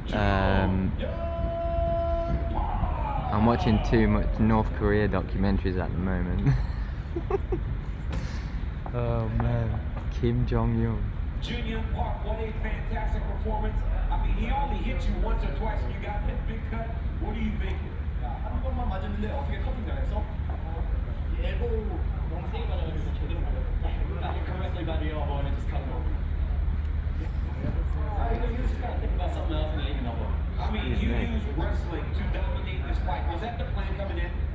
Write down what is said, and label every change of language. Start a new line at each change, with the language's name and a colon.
English: I'm watching too much North Korea documentaries at the moment. Oh man, Kim Jong Un. Junior Park, what a fantastic performance. I mean, he only hit you once or twice and you got that big cut. What are you thinking?
Korean: 한 번만 맞았는데 어떻게 커팅 당했어? 예보 너무 세게 맞아가지고 제대로 맞았어.
English: Correctly by the elbow and it just cut him over. You just gotta think about something else and it ain't an elbow. I mean, you used wrestling to dominate this fight. Was that the plan coming in?